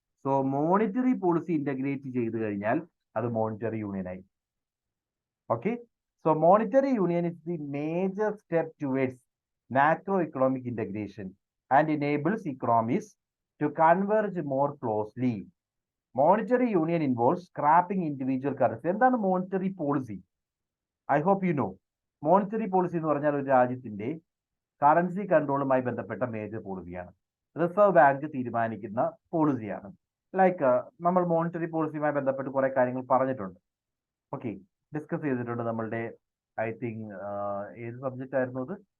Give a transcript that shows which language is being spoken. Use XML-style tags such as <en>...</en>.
<ml>So monetary policy integrate ചെയ്ത് കഴിഞ്ഞാൽ അത് മോണിറ്ററി യൂണിയൻ ആയി.</ml> <en>Okay, so monetary union is the major step towards macroeconomic integration and enables economies to converge more closely. Monetary union involves scrapping individual currency.</en> <ml>എന്താണ് monetary policy?</ml> <en>I hope you know.</en> <ml>Monetary policy എന്ന് പറഞ്ഞാൽ ഒരു രാജ്യത്തിന്റെ currency കൺട്രോളുമായി ബന്ധപ്പെട്ട major പോളിസിയാണ്. Reserve bank തീരുമാനിക്കുന്ന പോളിസിയാണ്. Like നമ്മൾ monetary പോളിസിയുമായി ബന്ധപ്പെട്ട് കുറെ കാര്യങ്ങൾ പറഞ്ഞിട്ടുണ്ട്. ഓക്കെ, ഡിസ്കസ് ചെയ്തിട്ടുണ്ട്. നമ്മളുടെ ഐ തിങ്ക് ഏത് സബ്ജക്റ്റ് ആയിരുന്നു അത്?</ml>